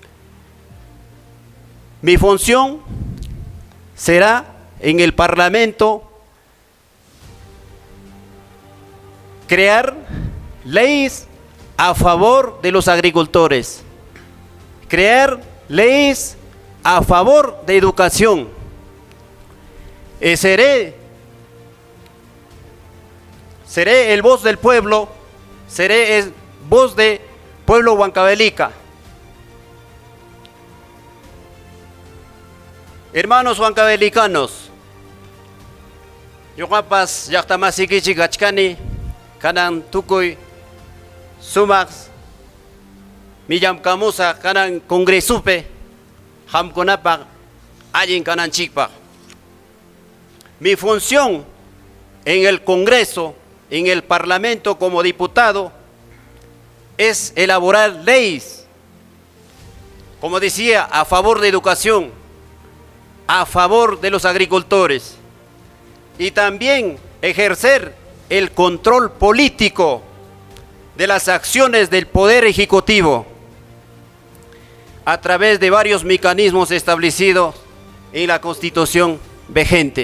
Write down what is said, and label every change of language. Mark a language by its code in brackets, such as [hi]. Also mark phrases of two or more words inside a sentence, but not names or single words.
[es] Mi función será en el Parlamento crear leyes a favor de los agricultores, crear leyes a favor de educación. Seré el voz del pueblo, seré el voz del pueblo huancavelica. Hermanos huancavelicanos, [qu] yoqapas llaqtamasikichik achkani, kanan tukuy sumax, millamkamusa kanan congresupe, hamkunapaq allin kananchikpaq. [es] Mi función en el Congreso, en el Parlamento como diputado, es elaborar leyes, como decía, a favor de educación, a favor de los agricultores, y también ejercer el control político de las acciones del Poder Ejecutivo a través de varios mecanismos establecidos en la Constitución vigente.